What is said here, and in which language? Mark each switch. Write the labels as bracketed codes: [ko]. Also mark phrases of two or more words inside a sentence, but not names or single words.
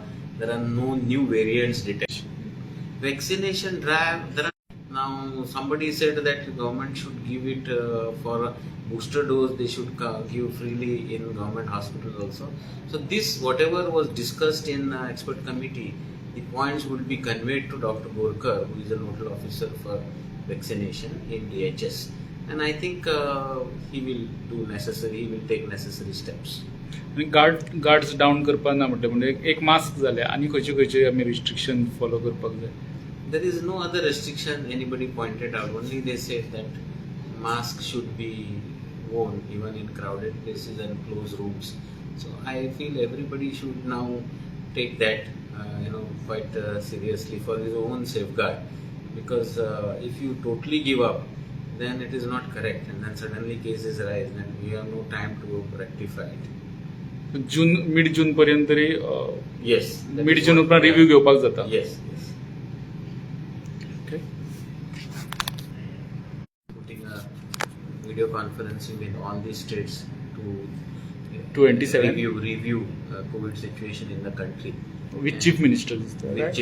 [en] There are no new variants detected. Vaccination drive, now somebody said that the government should give it for a booster dose, they should give freely in government hospitals also. So this, whatever was discussed in expert committee, the points will be conveyed to Dr. Gorkar, who is a nodal officer for vaccination in DHS. And I think he will take necessary steps. guards down [kok] करपाक ना म्हणजे एक मास्क जाले, आनी खंयचे आमी [en] restriction follow [kok] करपाक जाय? [en] There is no other restriction anybody pointed out. Only they said that mask should be worn even in crowded places and closed rooms. So I feel everybody should now take that quite seriously for his own safeguard, because if you totally give up, then it is not correct, and then suddenly cases rise and we have no time to rectify it. mid June [kok] पर्यंत तरी [en] Yes. mid June [kok] उपरांत रिव्ह्यू घेवपाक जाता. [en] Yes. Okay. Putting a video conferencing with all these states 27. review COVID situation in the country. With chief ministers. With Right?